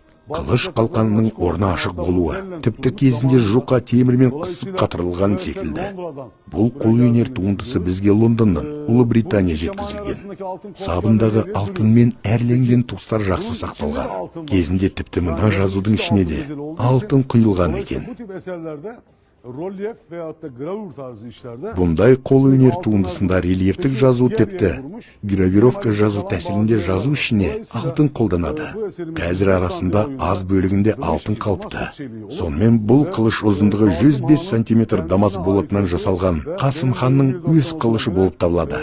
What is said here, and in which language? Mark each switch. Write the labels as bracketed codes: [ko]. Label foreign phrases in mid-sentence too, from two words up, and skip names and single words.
[kk] Қылыш қалқанының орны ашық болуы, тіпті кезінде жұқа темірмен қысып қатырылған секілді. Бұл қолөнер туындысы бізге Лондоннан, Ұлыбритания жеткізілген. Сабындағы алтынмен әрленген тұстар жақсы сақталған. Кезінде тіпті мына жазудың ішіне де алтын құйылған екен. [tr] Rolyef veyahut da gravür tarzı işlerde [uz] Bunday qol [kk] өнер туындысында рельефтік жазу тіпті гравировка жазу тәсілінде жазу ішіне алтын қолданады. Қазір арасында аз бөлігінде алтын қалыпты. Сонымен бұл қылыш ұзындығы 105 сантиметр Дамас болатынан жасалған Қасым ханның өз қылышы болып табылады.